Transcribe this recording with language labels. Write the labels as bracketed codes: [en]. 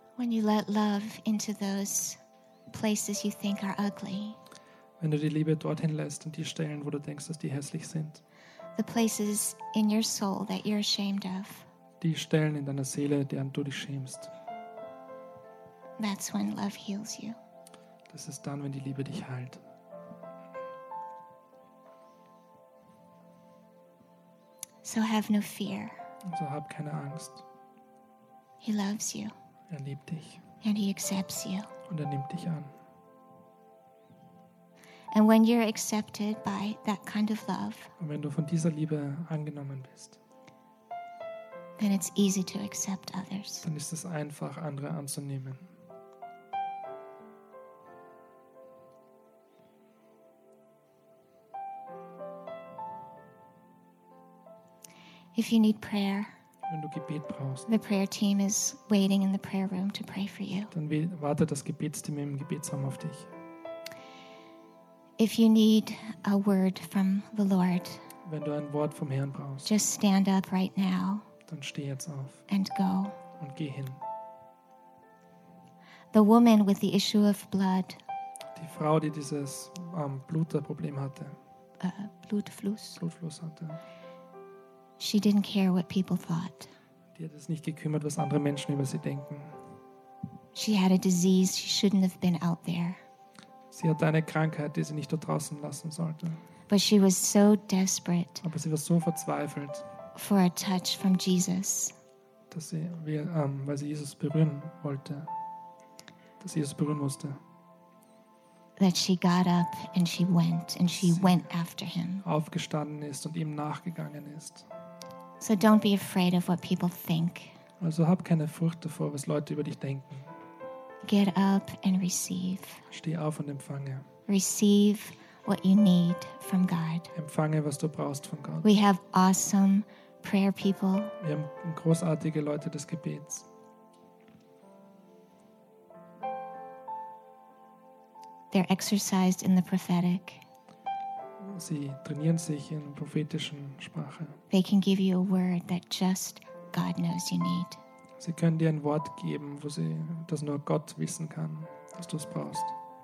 [en] you let love into those places you think are ugly. [de] Wenn du die Liebe dorthin lässt und die Stellen, wo du denkst, dass die hässlich sind. [en] The places in your soul that you're ashamed of. [de] Die Stellen in deiner Seele, deren du dich schämst. [en] That's when love heals you. [de] Das ist dann, wenn die Liebe dich heilt. [en] So have no fear. [de] So hab keine Angst. [en] He loves you. [de] Er liebt dich. [en] And he accepts you. [de] Und er nimmt dich an. [en] And when you're accepted by that kind of love, [de] und wenn du von dieser Liebe angenommen bist, [en] then it's easy to accept others. [de] Dann ist es einfach, andere anzunehmen. [en] If you need prayer, [de] wenn du Gebet brauchst, [en] the prayer team is waiting in the prayer room to pray for you. [de] Dann wartet das Gebetsteam im Gebetsraum auf dich. [en] If you need a word from the Lord, [de] wenn du ein Wort vom Herrn brauchst, [en] just stand up right now. [de] Dann steh jetzt auf. [en] And go. [de] Und geh hin. [en] The woman with the issue of blood. [de] Die Frau, die dieses Blutproblem hatte. Blutfluss hatte. [en] She didn't care what people thought. [de] Die hat es nicht gekümmert, was andere Menschen über sie denken. [en] She had a disease she shouldn't have been out there. [de] Sie hatte eine Krankheit, die sie nicht dort draußen lassen sollte. [en] But she was so desperate. [de] Aber sie war so verzweifelt. [en] For a touch from Jesus. [de] Dass sie, weil sie Jesus berühren wollte. Dass sie Jesus berühren musste. [en] That she got up and she went and she went after him. [de] Aufgestanden ist und ihm nachgegangen ist. [en] So don't be afraid of what people think. [de] Also hab keine Furcht davor, was Leute über dich denken. [en] Get up and receive. [de] Steh auf und empfange. [en] Receive what you need from God. [de] Empfange, was du brauchst von Gott. [en] We have awesome prayer people. [de] Wir haben großartige Leute des Gebets. [en] They're exercised in the prophetic. [de] Sie trainieren sich in prophetischen Sprache. [en] They can give you a word that just God knows you need. [de] Sie können dir ein Wort geben, wo sie, das nur Gott wissen kann, dass du es brauchst.